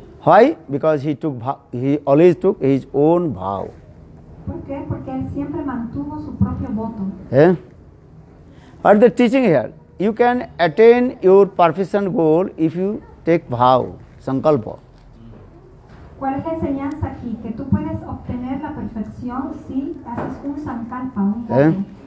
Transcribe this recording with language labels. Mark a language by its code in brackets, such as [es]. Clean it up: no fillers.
[en] Why? Because he always took his own vow. [es] ¿Por qué? Porque él siempre mantuvo su propio voto. [en] What the teaching here? You can attain your perfection goal if you take vow, sankalpa. [es] ¿Cuál es la enseñanza aquí? Que tú puedes obtener la perfección si haces un sankalpa, un voto.